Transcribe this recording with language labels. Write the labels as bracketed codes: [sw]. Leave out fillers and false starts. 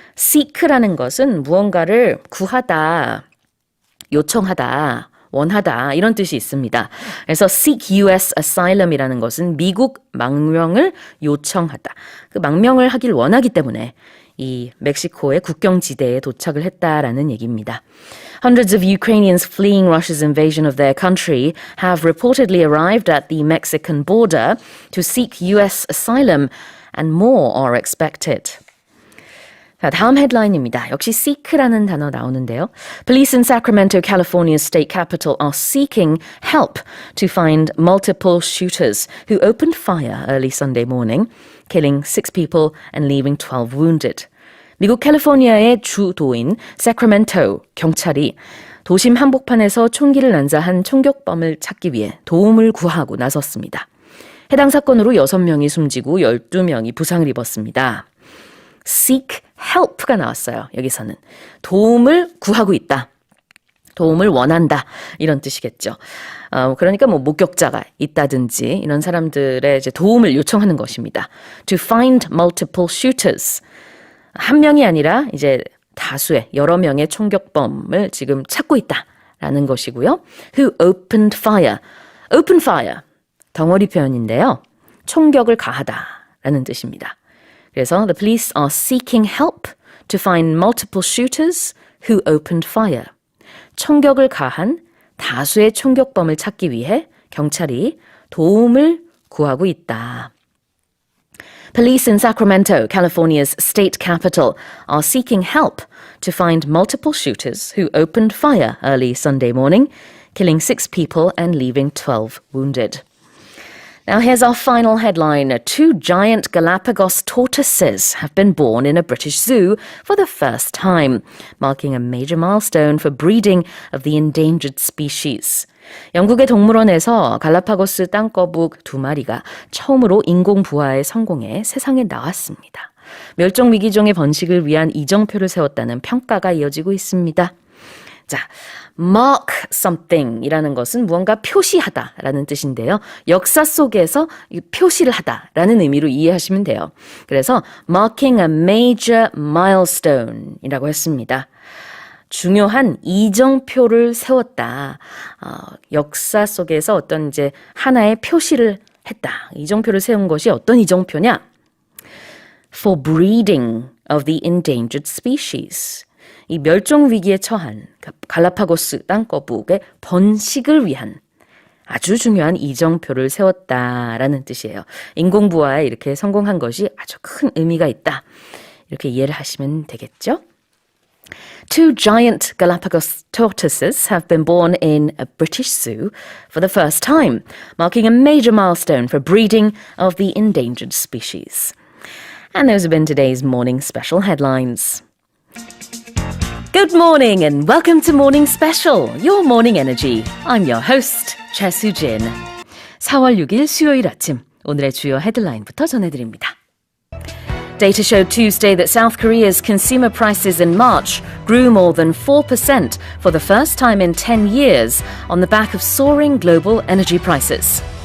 [ko] seek라는 것은 무언가를 구하다, 요청하다, 원하다 이런 뜻이 있습니다. 그래서 [en] seek US asylum [ko] 이라는 것은 미국 망명을 요청하다. 그 망명을 하길 원하기 때문에 이 멕시코의 국경지대에 도착을 했다라는 얘기입니다. [en] Hundreds of Ukrainians fleeing Russia's invasion of their country have reportedly arrived at the Mexican border to seek US asylum, and more are expected. [ko] 자, 다음 헤드라인입니다. 역시 seek라는 단어 나오는데요. [en] Police in Sacramento, California's state capital, are seeking help to find multiple shooters who opened fire early Sunday morning, killing 6 people and leaving 12 wounded. [ko] 미국 캘리포니아의 주도인 세크라멘토 경찰이 도심 한복판에서 총기를 난사한 총격범을 찾기 위해 도움을 구하고 나섰습니다. 해당 사건으로 6명이 숨지고 12명이 부상을 입었습니다. [en] seek help [ko] 가 나왔어요. 여기서는 도움을 구하고 있다. 도움을 원한다. 이런 뜻이겠죠. 그러니까 목격자가 있다든지 이런 사람들의 이제 도움을 요청하는 것입니다. [en] To find multiple shooters. [ko] 한 명이 아니라 이제 다수의 여러 명의 총격범을 지금 찾고 있다라는 것이고요. [en] Who opened fire. open fire. [ko] 덩어리 표현인데요. 총격을 가하다라는 뜻입니다. 그래서 [en] the police are seeking help to find multiple shooters who opened fire. [ko] 총격을 가한 다수의 총격범을 찾기 위해 경찰이 도움을 구하고 있다. [en] Police in Sacramento, California's state capital, are seeking help to find multiple shooters who opened fire early Sunday morning, killing 6 people and leaving 12 wounded. Now here's our final headline. 2 giant Galapagos tortoises have been born in a British zoo for the first time, marking a major milestone for breeding of the endangered species. [ko] 영국의 동물원에서 갈라파고스 땅거북 2마리가 처음으로 인공 부화에 성공해 세상에 나왔습니다. 멸종 위기종의 번식을 위한 이정표를 세웠다는 평가가 이어지고 있습니다. 자, [en] mark something [ko] 이라는 것은 무언가 표시하다라는 뜻인데요. 역사 속에서 표시를 하다라는 의미로 이해하시면 돼요. 그래서 [en] marking a major milestone [ko] 이라고 했습니다. 중요한 이정표를 세웠다. 역사 속에서 어떤 이제 하나의 표시를 했다. 이정표를 세운 것이 어떤 이정표냐? [en] For breeding of the endangered species. [ko] 이 멸종 위기에 처한 갈라파고스 땅거북의 번식을 위한 아주 중요한 이정표를 세웠다라는 뜻이에요. 인공부화에 이렇게 성공한 것이 아주 큰 의미가 있다. 이렇게 이해를 하시면 되겠죠? [en] 2 giant Galapagos tortoises have been born in a British zoo for the first time, marking a major milestone for breeding of the endangered species. And those have been today's morning special headlines. Good morning and welcome to Morning Special, your morning energy. I'm your host, Choi Soo-jin. [ko] 4월 6일 수요일 아침, 오늘의 주요 헤드라인부터 전해드립니다. [en] Data showed Tuesday that South Korea's consumer prices in March grew more than 4% for the first time in 10 years on the back of soaring global energy prices.